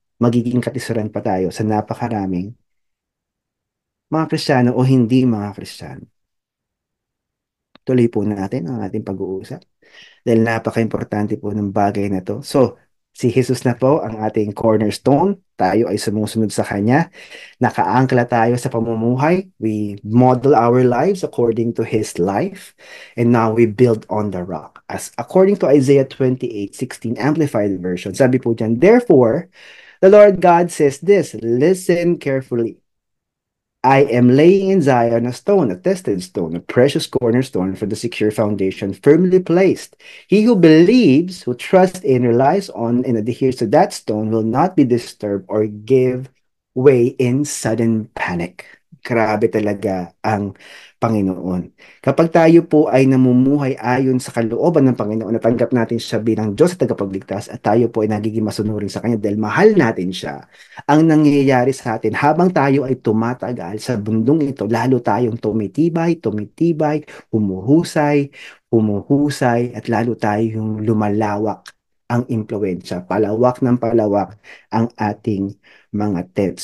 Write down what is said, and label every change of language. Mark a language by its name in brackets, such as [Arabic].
[Filipino] Magiging katisuran pa tayo sa napakaraming mga Kristiyano o hindi mga Kristiyano. Tuloy po natin ang ating pag-uusap dahil napaka-importante po ng bagay na to. So, si Jesus na po ang ating cornerstone. Tayo ay sumusunod sa Kanya. Nakaangkla tayo sa pamumuhay. [English] We model our lives according to His life. And now we build on the rock. As according to Isaiah 28:16 Amplified Version, [Filipino] sabi po dyan, [English] therefore, the Lord God says this, listen carefully. I am laying in Zion a stone, a tested stone, a precious cornerstone for the secure foundation, firmly placed. He who believes, who trusts in, relies on, and adheres to that stone will not be disturbed or give way in sudden panic. [Filipino] Grabe talaga ang Panginoon. Kapag tayo po ay namumuhay ayon sa kalooban ng Panginoon, natanggap natin siya bilang Diyos at tagapagligtas at tayo po ay nagiging masunurin sa Kanya dahil mahal natin siya, ang nangyayari sa atin habang tayo ay tumatagal sa bundong ito, lalo tayong tumitibay, tumitibay, humuhusay, humuhusay, at lalo tayong lumalawak ang impluensya, palawak ng palawak ang ating mga tent.